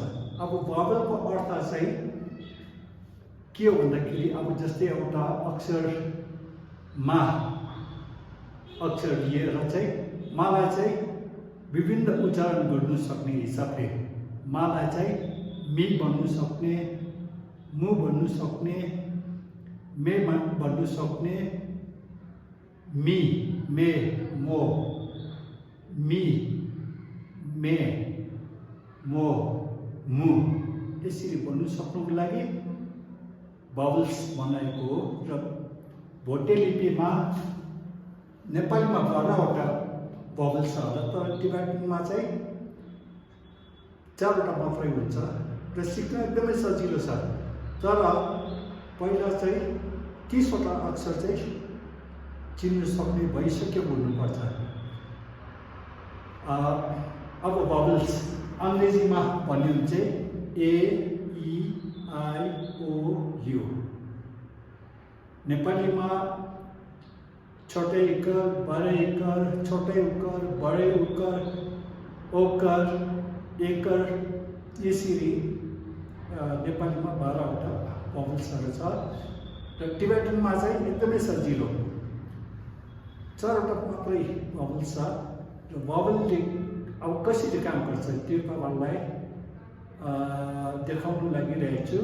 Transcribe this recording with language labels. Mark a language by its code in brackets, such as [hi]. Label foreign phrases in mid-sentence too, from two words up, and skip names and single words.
[ne] अब भावलको अर्थ चाहिँ के हो भन्दाखेरि अब जस्तै एउटा अक्षरमा अक्षर लिएर चाहिँ मालाई चाहिँ विभिन्न उच्चारण गर्नु सक्ने हिसाबले मालाई चाहिँ मी भन्नु सक्ने, मु भन्नु सक्ने, मे भन्नु सक्ने, मी, मे, मो, मी, मे, मो, मु यसरी भन्नु सक्नुको लागि भावल्स बनाएको हो। र भोटे लिपिमा नेपालीमा 12वटा भावल्स छ तर टिबेटनमा चाहिँ 4वटा मात्रै हुन्छ र सिक्न एकदमै सजिलो छ। तर पहिला चाहिँ 30वटा अक्षर चाहिँ चिन्नु सक्ने भइसक्यो भन्नुपर्छ। अब भावल्स अङ्ग्रेजीमा भन्यो भने चाहिँ [en] A E I O U, [ne] नेपालीमा छोटे इकर, बडे इकर, छोटे उकर, बडे उकर, ओकर, एकर यसरी नेपालीमा 12वटा भावल्सहरू छ र टिबेटनमा चाहिँ एकदमै सजिलो 4वटा मात्रै भावल्स छ। र भावलले अब कसरी काम गर्छ त्यो तपाईँलाई देखाउनु लागिरहेको छु।